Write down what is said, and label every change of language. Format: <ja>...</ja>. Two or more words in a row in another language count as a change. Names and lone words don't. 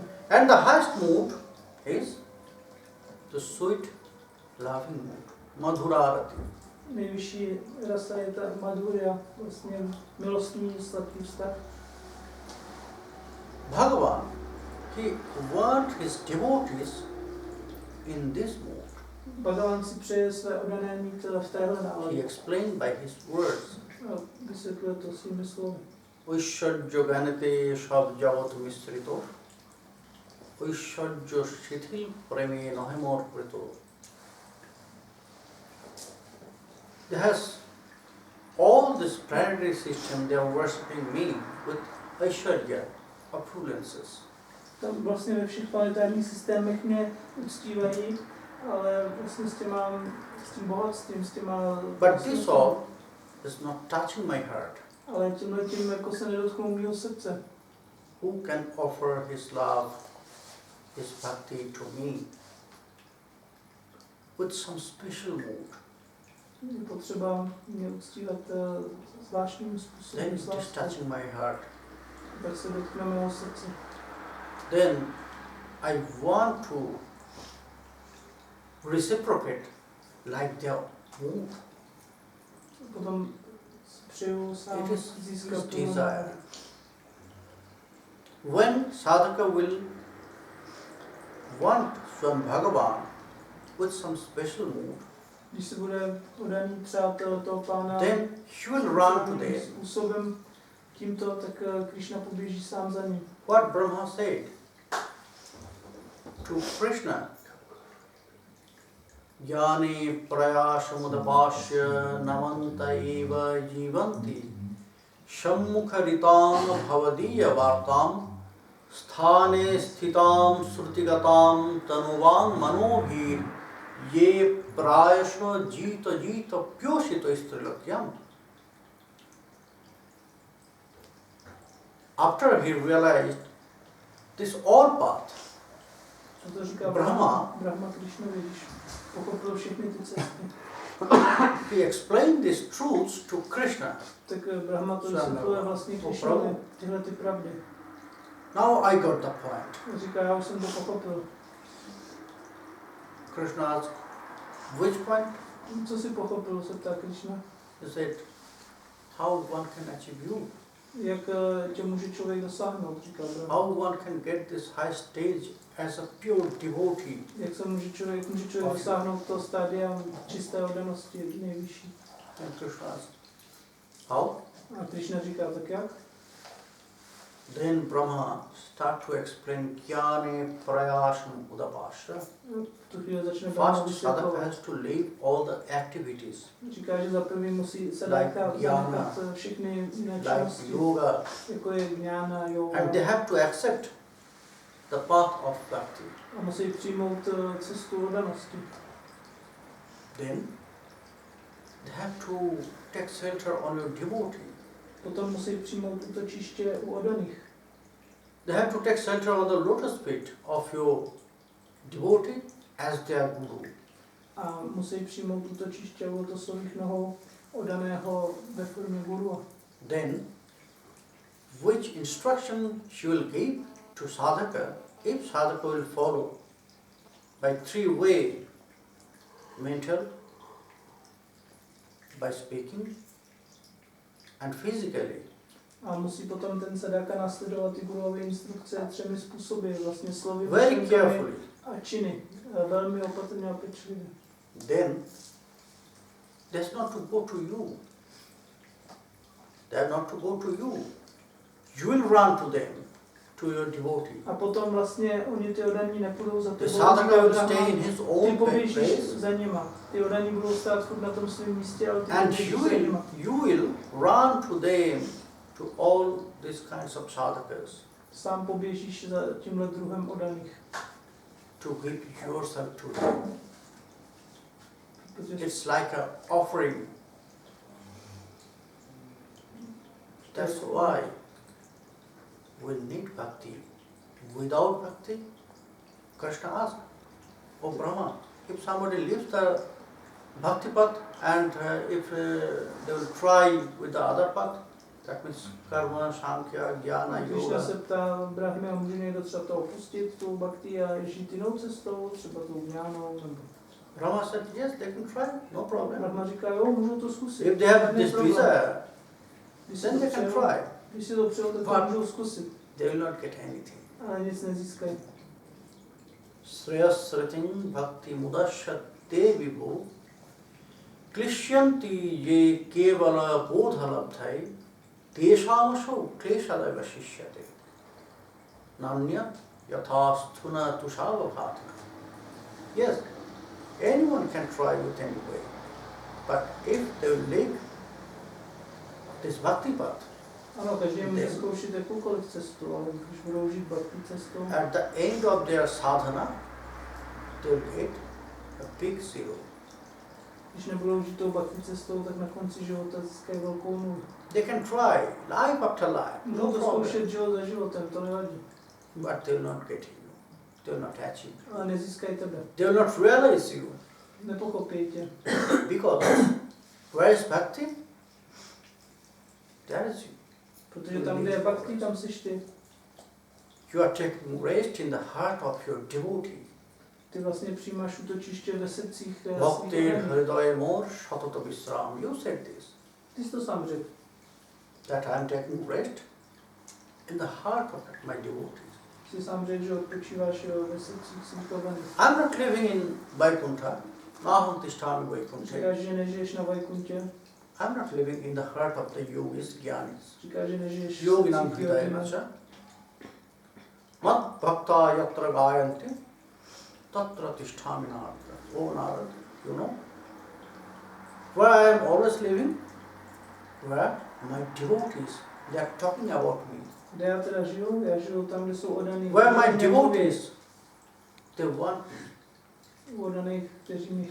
<en>And the highest mood is the sweet, loving mood, madhurarati.</en> <cs>Nejvyšší rasa je ta madhurya, vlastně milostný, sladký vztah.</cs> <en>Bhagavan, he wants his devotees in this mood.</en> <cs>Bhagavan si přeje své oddané mít v téhle</cs> <en>He</en> <cs>náladu.</cs> <en>explained by his words.</en> <cs>A vysvětluje to svými slovy.</cs> <bn>ঐশ্বর্য জ্ঞানেতে সব জগৎ মিশ্রিত ঐশ্বর্য শিথিল প্রেমে নহে মোর কৃত.</bn> <en>There has all this planetary system, they are worshipping me with Aishwarya, opulences.</en> <cs>Tam vlastně ve všech planetárních systémech mě uctívají, ale vlastně s tím bohatstvím, s těma...</cs> <en>But this all is not touching my heart.</en> <cs>Ale tímhletím jako se nedotknou mýho srdce.</cs> <en>Who can offer his love, his bhakti to me with some special mood?</en> <cs>Je potřeba mě uctívat zvláštním způsobem.</cs> <en>Then it is touching my heart.</en> <cs>Tak se dotkne mého srdce.</cs> <en>Then I want to reciprocate like their mood.</en> <cs>Potom přeju sám</cs> <en>It is</en> <cs>získat</cs> <en>his desire. When sadhaka will want</en> <sa>Swam Bhagavan</sa> <en>with some special mood,</en> <cs>Když se bude oddaný přátel toho pána</cs> <en>then he will run to them.</en> <cs>způsobem tímto, tak Krishna poběží sám za ním.</cs> <en>What Brahma said to Krishna,</en> <sa>Jnani prayashamudapashya namanta eva jivanti shammukaritam bhavadiya vartam sthane sthitam srutigatam tanuvan manobhir ye prayasha jita pyoshito istrilakyam.</sa> <en>After he realized this all path,</en> <cs>A to říká Brahma. Brahma Krishnovi, když pochopil všechny ty cesty.</cs> <en>he explained these truths to Krishna.</en> <cs>Tak Brahma to vysvětluje vlastně Krishnovi tyhle ty pravdy.</cs> <en>Now I got the point.</en> <cs>A říká, já už jsem to pochopil.</cs> <en>Krishna asked, which point?</en> <cs>Co si pochopil, se ptá Krishna.</cs> <en>He said, how one can achieve you?</en> <cs>Jak tě může člověk dosáhnout, říká Brahma.</cs> <en>How one can get this high stage as a pure devotee?</en> <cs>Jak se může člověk dosáhnout toho stádia čisté oddanosti nejvyšší.</cs> <en>And Krishna asked, how?</en> <cs>A Krishna říká, tak jak?</cs> <en>Then Brahma start to explain</en> <sa>Jnani prayasam udapasya.</sa> <cs>V tu chvíli začne Brahma</cs> <en>First, sadhaka</en> <cs>vysvětlovat.</cs> <en>has to leave all the activities</en> <cs>Říká, že za první musí sadhaka zanechat všechny jiné</cs> <en>like</en> <cs>činnosti,</cs> <en>yoga,</en> <cs>jako je jnana, yoga.</cs> <en>and they have to accept the path of bhakti.</en> <cs>A musí přijmout cestu oddanosti.</cs> <en>Then they have to take shelter on your devotee.</en> <cs>Potom musí přijmout útočiště u oddaných.</cs> <en>They have to take shelter on the lotus feet of your devotee as their guru.</en> <cs>A musí přijmout útočiště u lotosových nohou oddaného ve formě guru.</cs> <en>Then, which instruction she will give to sadhaka, if sadhaka will follow by three ways: mental, by speaking, and physically.</en> <cs>A musí potom ten sadhaka následovat ty guruové instrukce 3 způsoby, vlastně slovy,</cs> <en>Very</en> <cs>myšlenkami</cs> <en>carefully.</en> <cs>a činy. Velmi opatrně a pečlivě.</cs> <en>Then, that's not to go to you. They are not to go to you. You will run to them, to your devotee.</en> <cs>A potom vlastně oni ty oddaní nepůjdou za</cs> <en>The</en> <cs>tebou.</cs> <en>sadhaka will stay in his</en> <cs>Ty</cs> <en>own</en> <cs>poběžíš</cs> <en>place,</en> <cs>za nima. Ty oddaní budou stát furt na tom svém místě, ale ty</cs> <en>and</en> <cs>poběžíš za nima.</cs> <en>you will run to them, to all these kinds of sadhakas,</en> <cs>Sám poběžíš za tímhle druhem oddaných.</cs> <en>to give yourself to them.</en> <cs>Protože</cs> <en>It's like an offering. That's why we need bhakti. Without bhakti, Krishna asked, "Oh Brahma, if somebody leaves the bhakti path and if they will try with the other path, that means karma, sankhya, jnana,</en> <cs>Krishna</cs> <en>yoga,</en> <cs>se ptá Brahmy, může někdo třeba to opustit, tu bhakti a žít jinou cestou, třeba tou jnánou, nebo...</cs> <en>Brahma said, yes, they can try, no problem.</en> <cs>Brahma říká, jo, můžou to zkusit.</cs> <en>If they have</en> <cs>žádný</cs> <en>this</en> <cs>problém.</cs> <en>desire,</en> <cs>Když si</cs> <en>then</en> <cs>to</cs> <en>they can</en> <cs>přejou,</cs> <en>try.</en> <cs>Když si to přejou, tak to</cs> <en>But-</en> <cs>můžou zkusit.</cs> <en>They will not get anything.</en> <cs>ale nic nezískají.</cs> <sa>Sreyasratin bhakti mudashatte vibhu klishyanti ye kevala bodhalabdhai teshamasho kleshalayva shishyate nanya yathasthuna tushavabhatana.</sa> <en>Yes, anyone can try with any way, but if they will live this bhakti path,</en> <cs>Ano, každý může zkoušet jakoukoliv cestu, ale když budou žít bhakti cestou,</cs> <en>at the end of their sadhana, they will get a big zero.</en> <cs>když nebudou žít tou bhakti cestou, tak na konci života získají velkou nulu.</cs> <en>They can try life after life, no</en> <cs>Můžou to</cs> <en>problem,</en> <cs>zkoušet život za životem, to nevadí.</cs> <en>but they will not get you. They will not achieve.</en> <cs>Ale nezískají tebe.</cs> <en>They will not realize you</en> <cs>Nepochopí tě.</cs> <en>because where is bhakti? There is you.</en> <cs>Protože tam, kde je bhakti, tam seš ty.</cs> <en>You are taking rest in the heart of your devotee.</en> <cs>Ty vlastně přijímáš útočiště ve srdcích</cs> <bn>Bhakti</bn> <cs>svých</cs> <bn>hridaya mor shatata visram.</bn> <en>You said this.</en> <cs>Ty jsi to sám řekl.</cs> <en>That I am taking rest in the heart of my devotees.</en> <cs>Jsi sám řekl, že odpočíváš ve srdcích svých odaných.</cs> <en>I'm not living in Vaikuntha.</en> <sa>Naham tishtami Vaikunthe.</sa> <cs>Říkáš, že nežiješ na Vajkuntě.</cs> <en>I'm not living in the heart of the yogis, jnanis.</en> <cs>Říkáš, že nežiješ</cs> <sa>Yoginam</sa> <cs>v srdcích</cs> <sa>hridaya</sa> <cs>jogínů.</cs> <sa>macha. Mat bhakta yatra gayanti. Tatra tishtami narada. Oh Narada,</sa> <en>you know? Where I am always living? Where my devotees, they are talking about me.</en> <cs>Kde já teda žiju? Já žiju tam, kde jsou odaný.</cs> <en>Where my devotees, they want me.</en> <cs>Odaných, kteří mi</cs>